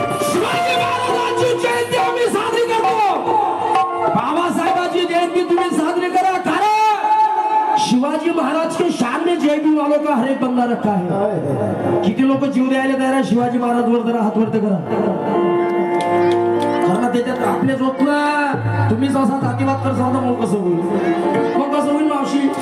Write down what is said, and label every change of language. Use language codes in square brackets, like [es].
[mr] शिवाजी महाराजांची जयंती आम्ही साजरी करतो, बाबासाहेबांची जयंती तुम्ही साजरी करा. [hi] कारण शिवाजी महाराज के शान में जय भीम वालों का हर एक बंदा रखा है. [mr] किती लोक जीव द्यायला तयार आहे शिवाजी महाराज वर. जरा हात वरती करा. कारण त्याच्यात आपलेच होत ना. तुम्ही जसा जातीवाद करता मग कसं होईल. मग कसं होईल मावशी.